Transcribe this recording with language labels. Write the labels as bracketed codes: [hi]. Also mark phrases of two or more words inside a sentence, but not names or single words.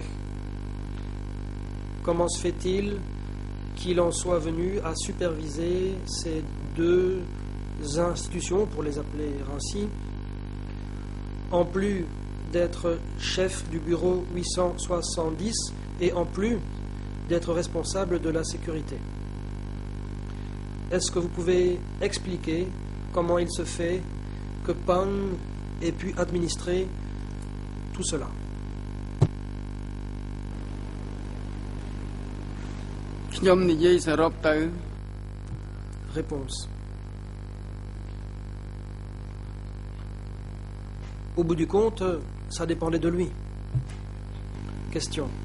[fr] Comment se fait-il qu'il en soit venu à superviser ces 2 institutions, pour les appeler ainsi, en plus d'être chef du bureau 870 et en plus d'être responsable de la sécurité? Est-ce que vous pouvez expliquer comment il se fait que Pang ait pu administrer tout cela? [km] ខ្ញុំនិយាយសរុបទៅ [fr] Réponse. Au bout du compte, ça dépendait de lui. Question.